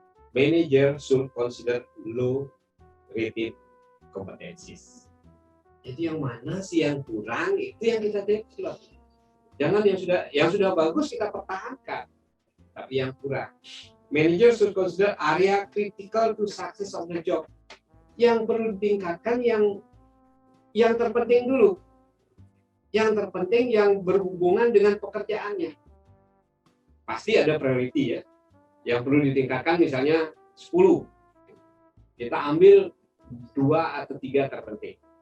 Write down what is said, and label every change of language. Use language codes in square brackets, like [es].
[en] Manager should consider low rated competencies. [id] Jadi yang mana sih yang kurang, itu yang kita develop. Jangan yang sudah bagus kita pertahankan, tapi yang kurang. [en] Manager should consider area critical to success of the job. [id] Yang perlu ditingkatkan yang terpenting dulu. Yang terpenting yang berhubungan dengan pekerjaannya. Pasti ada priority ya. Yang perlu ditingkatkan misalnya 10. Kita ambil 2 atau 3 terpenting.